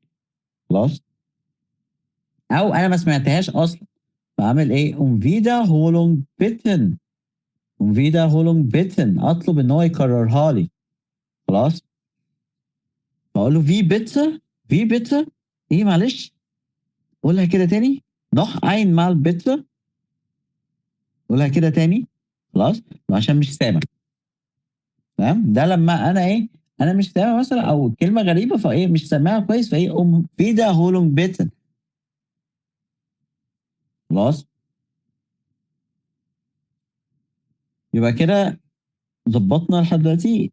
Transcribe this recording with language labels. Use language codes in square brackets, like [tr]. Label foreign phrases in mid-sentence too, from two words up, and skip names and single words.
[ar] خلاص، او انا ما سمعتهاش اصلا، فاعمل ايه؟ [de] Wiederholung bitte, Wiederholung bitte, [ar] اطلب ان هو يكررها لي. خلاص، فاقول له [de] Wie bitte, wie bitte, [ar] ايه معلش قولها كده تاني، [de] noch einmal bitte، [ar] قولها كده تاني. خلاص، عشان مش سامع. تمام، ده لما انا ايه، انا مش سامع مثلا او كلمه غريبه فايه مش سامعها كويس، فايه [de] Wiederholung bitte. [ar] خلاص، يبقى كده ظبطنا لحد دلوقتي.